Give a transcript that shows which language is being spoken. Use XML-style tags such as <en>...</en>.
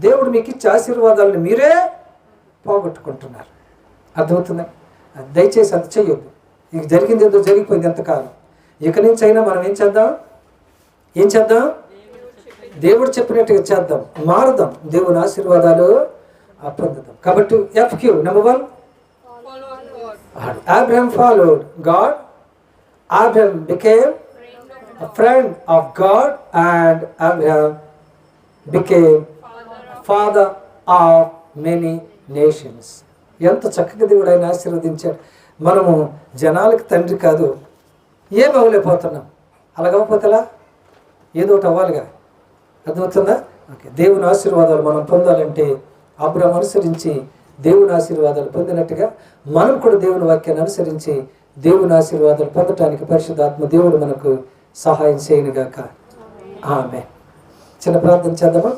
<te>దేవుడు మీకు ఇచ్చే ఆశీర్వాదాలను మీరే పోగొట్టుకుంటున్నారు. అర్థమవుతుందా? దయచేసి అది చెయ్యొద్దు. ఇక జరిగింది ఏదో జరిగిపోయింది ఎంతకాలం. ఇక నుంచి అయినా మనం ఏం చేద్దాం? దేవుడు చెప్పినట్టుగా చేద్దాం, మారుదాం. దేవుని ఆశీర్వాదాలు పొందుతాం. కాబట్టి</te> <en>FQ number 1, Abraham followed God. Abraham became a friend of God, and Abraham became father of many nations.</en> <te>ఎంత చక్కగా దేవుడు ఆయన ఆశీర్వదించాడు. మనము జనాలకు తండ్రి కాదు, ఏం అవ్వలేకపోతున్నాం. అలాగకపోతేలా ఏదో ఒకటి అవ్వాలిగా. అర్థమవుతుందా? ఓకే. దేవుని ఆశీర్వాదాలు మనం పొందాలంటే అబ్రహాం అనుసరించి దేవుని ఆశీర్వాదాలు పొందినట్టుగా మనం కూడా దేవుని వాక్యాన్ని అనుసరించి దేవుని ఆశీర్వాదాలు పొందటానికి పరిశుద్ధాత్మ దేవుడు మనకు సహాయం చేయనుగాక. ఆమేన్. చిన్న ప్రార్థన చేద్దామా?</te>